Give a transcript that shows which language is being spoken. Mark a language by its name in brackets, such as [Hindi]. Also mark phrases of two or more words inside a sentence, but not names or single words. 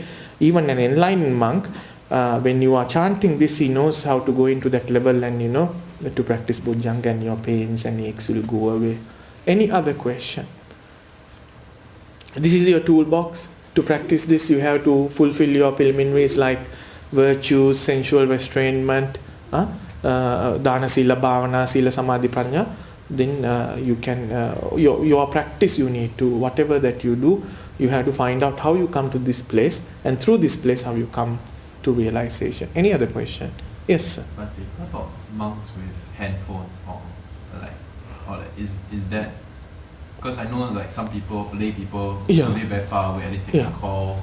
[English] Even an enlightened monk, when you are chanting this, he knows how to go into that level and, to practice Bojjhanga, and your pains and aches will go away. Any other question? This is your toolbox. To practice this, you have to fulfill your preliminaries like virtues, sensual restrainment, [Pali] dana, sila, bhavana, sila, samadhi, [English] prajna. Then you can, your practice you need to, whatever that you do, you have to find out how you come to this place, and through this place how you come to realization. Any other question? Yes, sir. But what about monks with handphones or is that, because I know like some people, lay people, live very far away, at least they can call.